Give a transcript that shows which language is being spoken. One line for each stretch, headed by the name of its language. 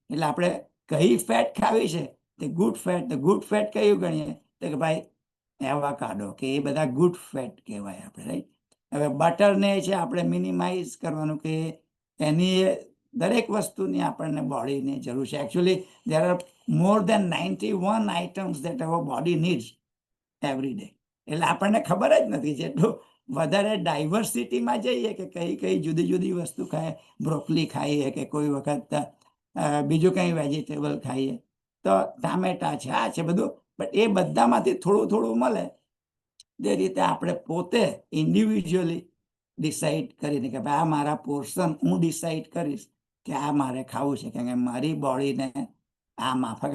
Gujarati: એટલે આપણે કઈ ફેટ ખાવી છે તે ગુડ ફેટ. ગુડ ફેટ કયું ગણીએ તો કે ભાઈ એવાકાડો કે એ બધા ગુડ ફેટ કહેવાય આપણે, રાઈટ? હવે બટરને છે આપણે મિનિમાઇઝ કરવાનું કે એની દરેક વસ્તુની આપણને બોડીની જરૂર છે.
English: Actually there are more than 91 items that our body needs every day.
Gujarati: એટલે આપણને ખબર જ નથી. જેટલું વધારે ડાયવર્સિટીમાં જઈએ કે કઈ જુદી જુદી વસ્તુ ખાય, બ્રોકલી ખાઈએ કે કોઈ વખત બીજું કંઈ વેજીટેબલ ખાઈએ તો ટામેટા છે, આ છે બધું, બટ એ બધામાંથી થોડું થોડું મળે. તે રીતે આપણે પોતે ઇન્ડિવિજ્યુઅલી ડિસાઈડ કરીને કે ભાઈ આ મારા પોર્શન હું ડિસાઈડ કરીશ કે આ મારે ખાવું છે, કારણ કે મારી બોડીને આ માફક.